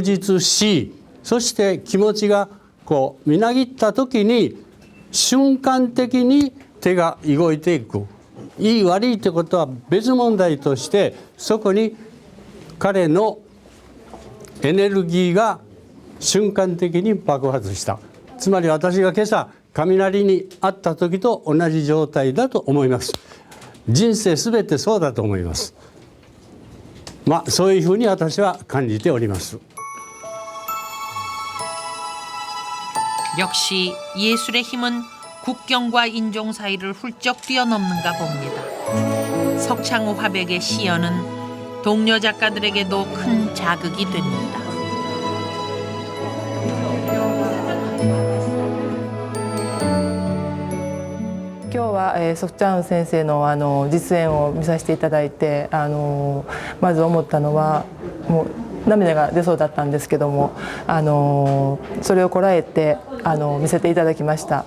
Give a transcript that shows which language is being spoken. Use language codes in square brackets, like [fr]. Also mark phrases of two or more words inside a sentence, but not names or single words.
[ja] 実しそして気持ちがこうみなぎった時に瞬間的に手が動いていくいい悪いということは別問題としてそこに彼のエネルギーが瞬間的に爆発したつまり私が今朝雷にあった時と同じ状態だと思います。人生すべてそうだと思います。まあそういうふうに私は感じております。 [ko] 역시 예술의 힘은 국경과 인종 사이를 훌쩍 뛰어넘는가 봅니다. 석창호 화백의 시연은 동료 작가들에게도 큰 자극이 됩니다. [ja] 今日はソクチャン先生の実演を見させていただいてまず思ったのはもう涙が出そうだったんですけどもそれをこらえて見せていただきました。